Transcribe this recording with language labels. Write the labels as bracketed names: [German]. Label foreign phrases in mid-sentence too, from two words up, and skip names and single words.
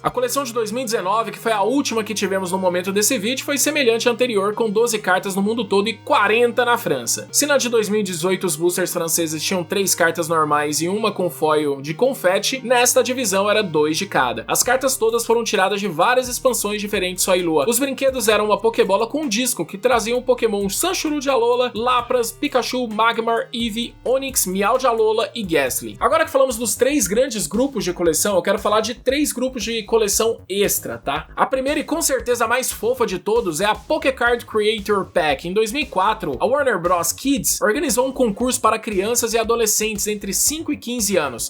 [Portuguese] A coleção de 2019, que foi a última que tivemos no momento desse vídeo, foi semelhante à anterior, com 12 cartas no mundo todo e 40 na França. Se na de 2018 os boosters franceses tinham 3 cartas normais e uma com foil de confete, nesta divisão era 2 de cada. As cartas todas foram tiradas de várias expansões diferentes Sol e Lua. Os brinquedos eram uma Pokébola com um disco, que trazia um Pokémon Sanchuru de Alola, Lapras, Pikachu, Magmar, Eevee, Onix, Meow de Alola e Gastly. Agora que falamos dos 3 grandes grupos de coleção, eu quero falar de 3 grupos de coleção extra, tá? A primeira e com certeza a mais fofa de todos é a Pokécard Creator Pack. Em 2004, a Warner Bros. Kids organizou um concurso para crianças e adolescentes entre 5 e 15 anos.